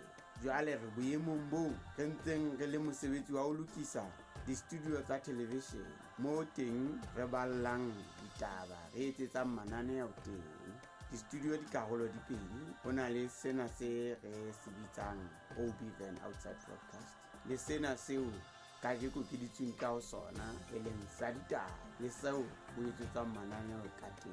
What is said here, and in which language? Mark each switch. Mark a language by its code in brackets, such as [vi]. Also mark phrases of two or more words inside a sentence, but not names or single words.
[st] Jwale re boemong boo re ntseng re le mosebetsi wa ho lokisa di-studio tsa television moo teng re ballang ditaba re etsetsang mananeo teng. Di-studio di karolo di pedi, ho na le sena se re se bitsang OB then [en] outside broadcast [st] le sena seo ka jeko ke ditsweng ka ho sona e leng sa ditaba le seo ho etsetsang mananeo ka teng.